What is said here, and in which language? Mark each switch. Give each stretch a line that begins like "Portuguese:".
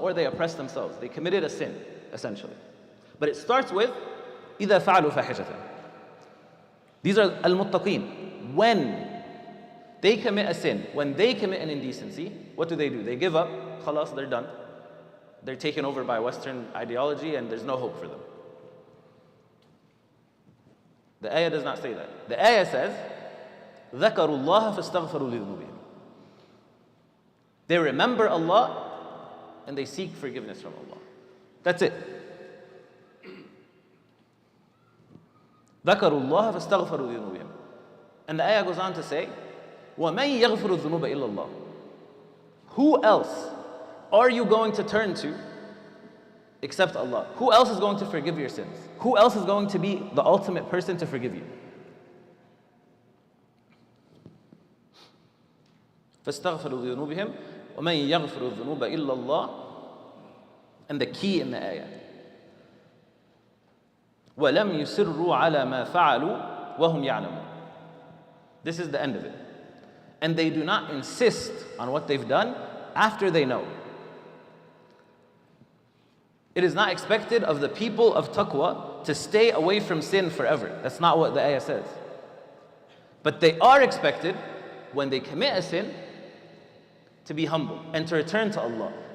English: Or they oppressed themselves. They committed a sin, essentially. But it starts with
Arabic: إِذَا فَعَلُوا فَاحِشَةً.
English: These are al-muttaqeen. When They commit a sin. When they commit an indecency, what do? They give up. Khalas, they're done. They're taken over by Western ideology and there's no hope for them. The ayah does not say that. The ayah says,
Arabic: ذَكَرُوا اللَّهَ فَاسْتَغْفَرُوا لِذُنُوبِهِمْ.
English: They remember Allah and they seek forgiveness from Allah. That's it.
Arabic: ذَكَرُوا اللَّهَ فَاسْتَغْفَرُوا لِذُنُوبِهِمْ.
English: And the ayah goes on to say,
Arabic: وَمَنْ يَغْفِرُ الذُّنُوبَ إِلَّا اللَّهِ.
English: Who else are you going to turn to except Allah? Who else is going to forgive your sins? Who else is going to be the ultimate person to forgive you?
Arabic: فَاسْتَغْفَرُوا لِذُنُوبِهِمْ وَمَنْ يَغْفِرُ الذُّنُوبَ إِلَّا اللَّهِ.
English: And the key in the ayah,
Arabic: وَلَمْ يُسِرُّوا عَلَى مَا فَعَلُوا وَهُمْ يَعْلَمُونَ.
English: This is the end of it. And they do not insist on what they've done after they know. It is not expected of the people of taqwa to stay away from sin forever. That's not what the ayah says. But they are expected, when they commit a sin, to be humble and to return to Allah.